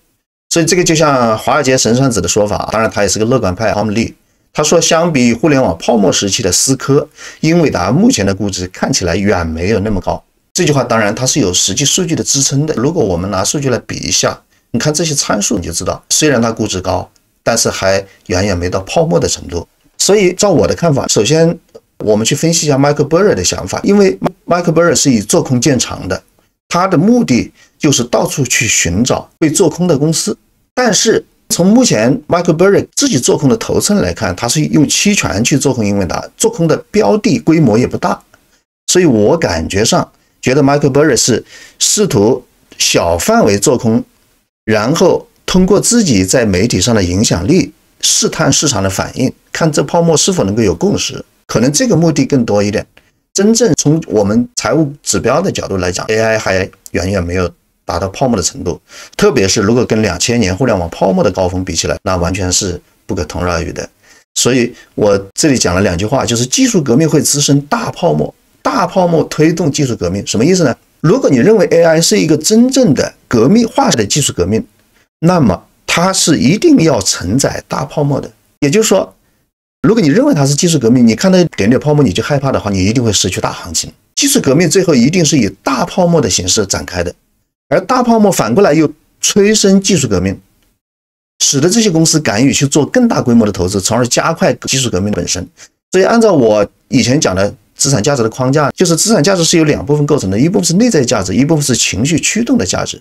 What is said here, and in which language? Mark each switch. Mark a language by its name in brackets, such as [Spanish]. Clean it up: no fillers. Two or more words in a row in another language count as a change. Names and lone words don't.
[Chinese] 所以這個就像华爾街神算子的說法，当然他也是個樂觀派，Tom Lee，他說相比互聯網泡沫時期的思科，英偉達目前的估值看起来遠沒有那麼高。這句話當然它是有實際數據的支撐的，如果我們拿數據來比一下，你看這些參數你就知道，雖然它估值高，但是還遠遠沒到泡沫的程度。所以照我的看法，首先我們去分析一下 Michael Burry 的想法，因为 Michael Burry 是以做空见长的，他的目的就是到處去尋找被做空的公司。但是從目前 Michael Burry 自己做空的头寸來看，他是用期權去做空英偉達，做空的標的規模也不大，所以我感覺上覺得 Michael Burry 是試圖小範圍做空，然後通過自己在媒體上的影響力試探市場的反應，看這泡沫是否能夠有共識，可能這個目的更多一點。真正從我們財務指標的角度來講， AI 還遠遠沒有達到泡沫的程度，特別是如果跟2000年互聯網泡沫的高峰比起來，那完全是不可同日而語的。所以我這裡講了2句話，就是技術革命會滋生大泡沫，大泡沫推動技術革命。什麼意思呢？如果你認為 AI 是一個真正的革命化的技術革命，那麼它是一定要承載大泡沫的。也就是說，如果你認為它是技術革命，你看到一點點泡沫你就害怕的話，你一定會失去大行情。技術革命最後一定是以大泡沫的形式展開的，而大泡沫反過來又催生技術革命，使得這些公司敢於去做更大規模的投資，從而加快技術革命本身。所以按照我以前講的資產價值的框架，就是資產價值是由2部分構成的，一部分是內在價值，一部分是情緒驅動的價值。